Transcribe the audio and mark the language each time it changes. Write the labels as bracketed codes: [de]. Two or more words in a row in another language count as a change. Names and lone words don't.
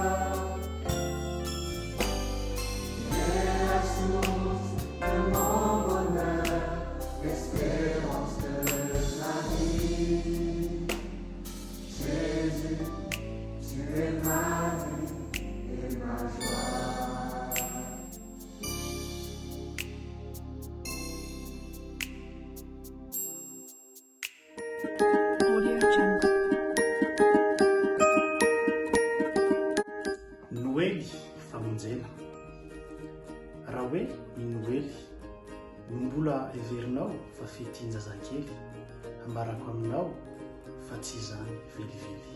[fr] Tu es la source de mon bonheur, l'espérance de ma vie. Jésus, tu es ma vie et ma joie. Noely famonjena. [mg] Raha hoe i Noely no mbola heverinao fa fetian-jazakely, ambarako aminao fa tsy izany velively.